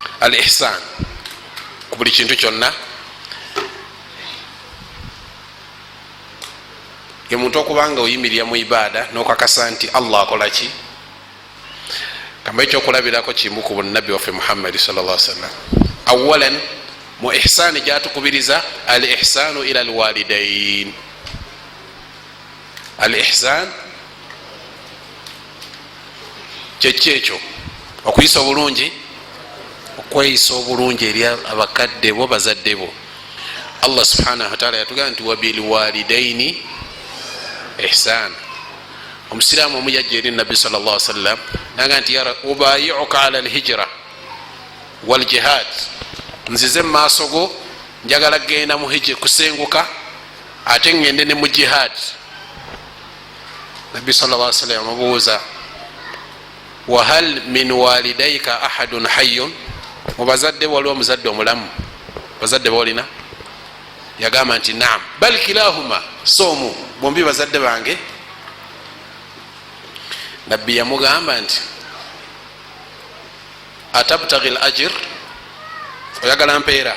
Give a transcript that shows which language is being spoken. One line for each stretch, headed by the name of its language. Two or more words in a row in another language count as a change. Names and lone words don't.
Arabic: الإحسان
Ganda: ku buli kintu kyonna. Ye muntu okubanga oyimirira mu ibada nokakasa nti Allah akolaki. Kamba ekyokulabirako kimu ku bunabbi waffe Muhammad
Arabic: صلى الله عليه وسلم.
Ganda: Awalan mu ihsan jatukubiriza
Arabic: الإحسان إلى الوالدين. الإحسان
Ganda: kyekyo okuyisa obulungi, okweyisa obulungi eri abakadde bo bazadde bo. Allah
Arabic: سبحانه وتعالى
Ganda: yatugamba nti
Arabic: وبالوالدين إحسان.
Ganda: Omusiraamu omu yajja eri nabbi
Arabic: صلى الله عليه وسلم
Ganda: naga nti
Arabic: أبايعك على الهجرة والجهاد,
Ganda: nzize mumaaso go njagala genda mu hijja kusenguka ate ngende ne mu jihad.
Arabic: Nabbi صلى الله عليه وسلم amubuuza وهل من والديك أحد حي,
Ganda: mubazadde waliwo muzadde omulamu? Bazadde bolina? Yagamba nti
Arabic: نعم بل كلاهما,
Ganda: somu bombi bazadde bange. Nabbi yamugamba nti
Arabic: أتبتغي الأجر,
Ganda: oyagala mpeera?